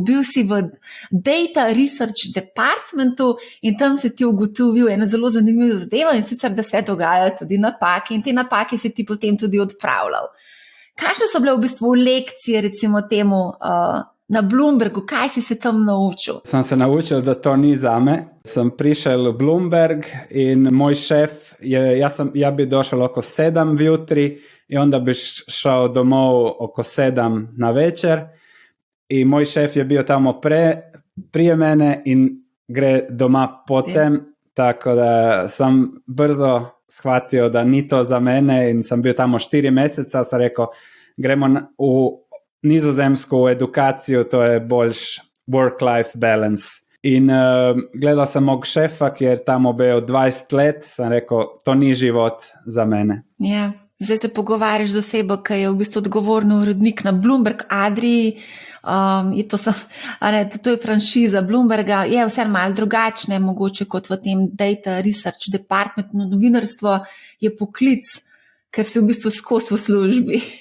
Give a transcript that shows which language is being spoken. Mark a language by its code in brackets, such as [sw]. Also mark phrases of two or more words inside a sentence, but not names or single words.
[sl] Bil si v Data Research Departmentu in tam si ti ugotovil eno zelo zanimivo zadevo, in sicer, da se dogajajo tudi napake in te napake si ti potem tudi odpravljal. Kakšne so bile v bistvu lekcije, recimo temu, na Bloombergu, kaj si se tam naučil? [hr] Sam se naučil, da to ni zame. Sam prišel v Bloomberg in moj šef, ja bi došel oko 7 vjutri i onda bi šao domov oko 7 na večer i moj šef je bio tamo prije mene in gre doma potem, tako da sam brzo shvatio da ni to za mene in sam bio tamo 4 mjeseca, sam rekao gremo u Nizozemsku u edukaciju, to je boljš [en] work-life balance. [hr] In gledal sam mog šefa, jer tamo bio 20 let, sam rekao, to ni život za mene. [sl] Ja, zdaj se pogovarjaš z osebo, ki je v bistvu odgovorni urednik na Bloomberg Adriji, to je franšiza Bloomberga, je vse malo drugačne, mogoče kot v tem Data Research Department, novinarstvo je poklic, ker si v bistvu skozi v službi.